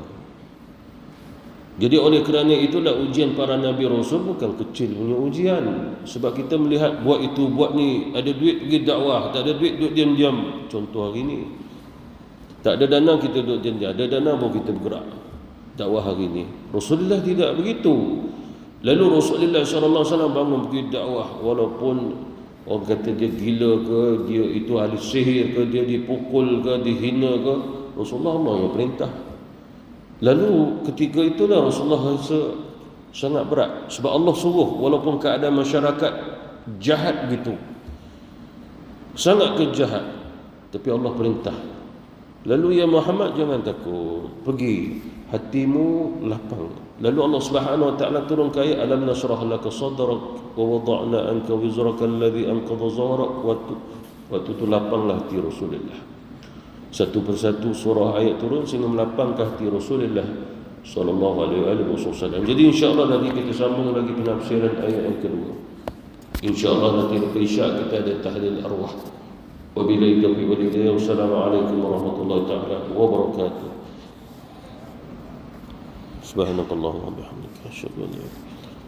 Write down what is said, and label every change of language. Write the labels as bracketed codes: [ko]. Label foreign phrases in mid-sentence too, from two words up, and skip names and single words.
[ms] Jadi oleh kerana itulah ujian para Nabi Rasul bukan kecil punya ujian. Sebab kita melihat buat itu, buat ni, ada duit pergi dakwah, tak ada duit duduk diam-diam. Contoh hari ni, tak ada dana kita duduk diam-diam, ada dana baru kita bergerak dakwah hari ni. Rasulullah tidak begitu. Lalu Rasulullah SAW bangun pergi dakwah, walaupun orang kata dia gila ke, dia itu ahli sihir ke, dia dipukul ke, dihina ke, Rasulullah Allah yang perintah. Lalu ketika itulah Rasulullah rasa sangat berat sebab Allah suruh, walaupun keadaan masyarakat jahat gitu, sangat kejahat, tapi Allah perintah. Lalu ya Muhammad, jangan takut, pergi, hatimu lapang. Lalu Allah [ar] سبحانه وتعالى [ms] turun ayat [ar] ألم نشرح لك صدرك ووضعنا عنك وزرك الذي أنقض ظهرك, [ms] waktu tu lapanglah hati Rasulullah. Satu persatu surah ayat turun sehingga melapangkan hati Rasulullah [ar] صلى الله عليه وسلم. [ms] Jadi [ar] إن شاء الله [ms] nanti kita sambung lagi penafsiran ayat yang kedua. [ar] إن شاء الله [ms] nanti lepas Isyak kita ada tahlil arwah. [ar] وبالله التوفيق والهداية. والسلام عليكم ورحمة الله تعالى وبركاته. سبحانك اللهم وبحمدك أشهد أن لا إله إلا أنت